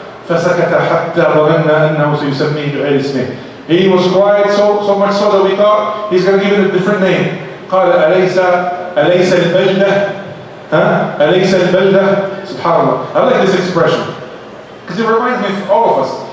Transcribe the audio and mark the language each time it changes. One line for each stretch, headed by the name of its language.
Arabic: فسكت حتى ظننا أنه سيسميه بغير اسمه.
English: He was quiet so much so that we thought he's going to give it a different name.
Arabic: قال أليس البلدة؟ أليس البلدة؟ سبحان الله.
English: I like this expression because it reminds me of all of us.